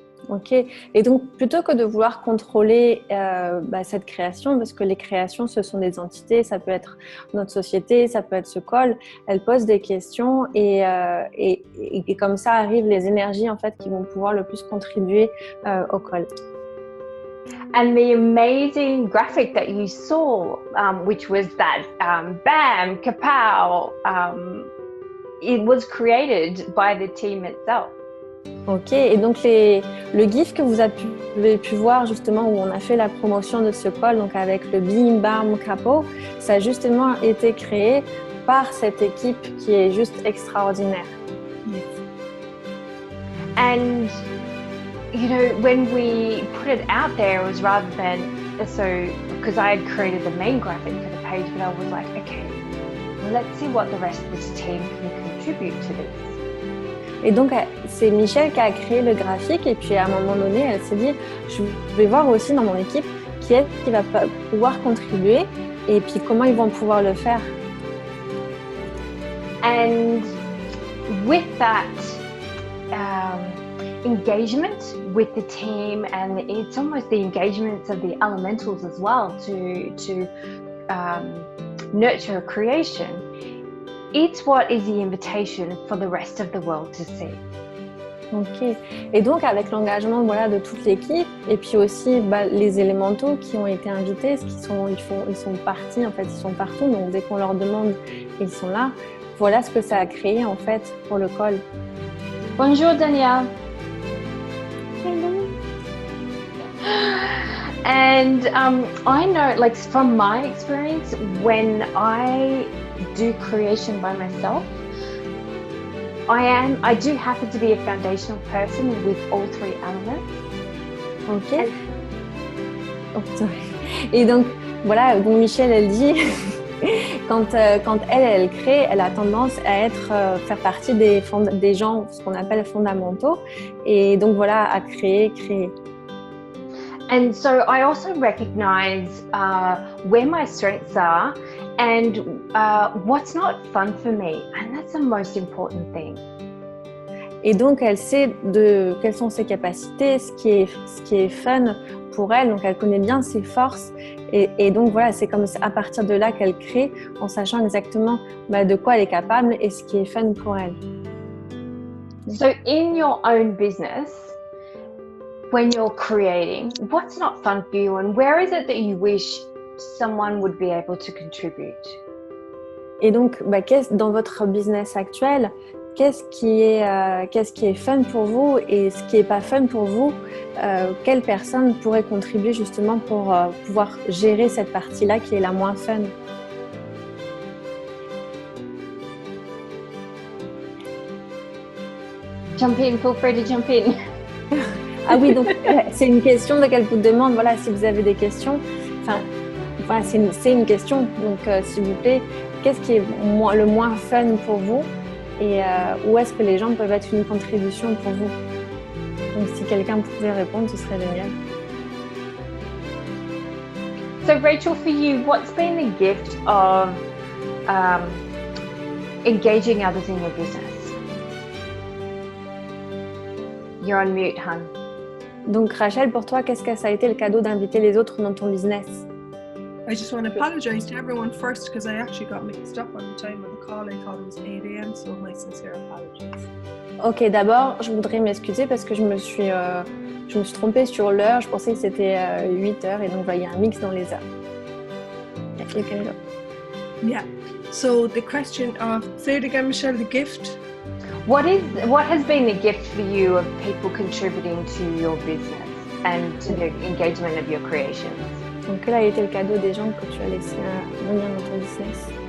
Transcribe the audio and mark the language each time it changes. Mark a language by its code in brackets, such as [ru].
[fr] Ok, et donc plutôt que de vouloir contrôler cette création, parce que les créations ce sont des entités, ça peut être notre société, ça peut être ce call, elle pose des questions et comme ça arrivent les énergies en fait qui vont pouvoir le plus contribuer au call. [en] And the amazing graphic that you saw, which was that bam, kapow, it was created by the team itself. [fr] Ok, et donc le GIF que vous avez pu voir justement où on a fait la promotion de ce call, donc avec le Bim Bam Capo, ça a justement été créé par cette équipe qui est juste extraordinaire. Yes. [en] And when we put it out there, it was rather than because I had created the main graphic for the page, but I was like, okay, let's see what the rest of this team can contribute to this. [fr] Et donc, c'est Michelle qui a créé le graphique et puis à un moment donné, elle s'est dit, je vais voir aussi dans mon équipe qui va pouvoir contribuer et puis comment ils vont pouvoir le faire. [en] And with that engagement with the team, and it's almost the engagements of the elementals as well to nurture a creation. It's what is the invitation for the rest of the world to see. Ok. [fr] Et donc avec l'engagement, voilà, de toute l'équipe et puis aussi les élémentaux qui ont été invités, ils sont partis en fait, ils sont partout. Donc dès qu'on leur demande, ils sont là. Voilà ce que ça a créé en fait pour le call. Bonjour Danielle. [en] Hello. And I know, like from my experience, when I do creation by myself, I do happen to be a foundational person with all three elements. Ok. Oh, sorry. [fr] Et donc voilà, donc Michelle elle dit quand elle crée, elle a tendance à faire partie des gens, ce qu'on appelle fondamentaux, et donc voilà, à créer. [en] And so I also recognize where my strengths are and what's not fun for me, and that's the most important thing. [fr] Et donc elle sait quelles sont ses capacités, ce qui est fun pour elle, donc elle connaît bien ses forces et donc voilà, c'est comme à partir de là qu'elle crée en sachant exactement de quoi elle est capable et ce qui est fun pour elle. [en] So in your own business, when you're creating, what's not fun for you, and where is it that you wish someone would be able to contribute? [fr] Et donc, dans votre business actuel, qu'est-ce qui est fun pour vous et ce qui n'est pas fun pour vous? Quelle personne pourrait contribuer justement pour pouvoir gérer cette partie-là qui est la moins fun? [en] Jump in, feel free to jump in. [fr] Ah oui, donc c'est une question qu'elle vous demande. Voilà, si vous avez des questions, voilà, c'est une question. Donc, s'il vous plaît, qu'est-ce qui est le moins fun pour vous et où est-ce que les gens peuvent être une contribution pour vous? Donc, si quelqu'un pouvait répondre, ce serait génial. [en] So, Rachel, for you, what's been the gift of engaging others in your business? You're on mute, hon. [fr] Donc, Rachel, pour toi, qu'est-ce que ça a été le cadeau d'inviter les autres dans ton business? [en] I just want to apologize to everyone first because I actually got mixed up on the time of the call. I thought it was 8 a.m., so my sincere apologies. [fr] Ok, d'abord, je voudrais m'excuser parce que je me suis trompée sur l'heure. Je pensais que c'était 8 heures et donc il y a un mix dans les heures. [en] You can go. Yeah. So the question of, say it again, Michelle, the gift. What has been the gift for you of people contributing to your business and to the engagement of your creations? [fr] Donc, quel a été le cadeau des gens que tu as laissé venir dans ton business?